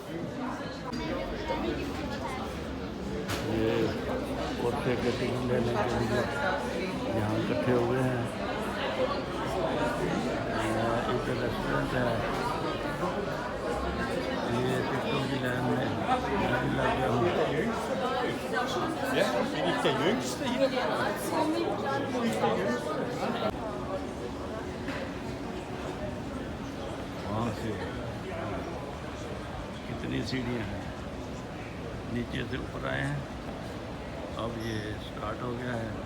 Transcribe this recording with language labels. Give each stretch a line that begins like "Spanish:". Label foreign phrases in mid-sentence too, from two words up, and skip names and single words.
Hindi: ये पोर्शे के टिकट लेने के लिए यहाँ इकट्ठे हुए हैं। एक रेस्टोरेंट है, ये टिकटों की लाइन में लग गया हूँ।
German: Ja, bin ich der Jüngste hier?
Hindi: वहाँ से कितनी सीढ़ियाँ हैं, नीचे से ऊपर आए हैं। अब ये स्टार्ट हो गया है।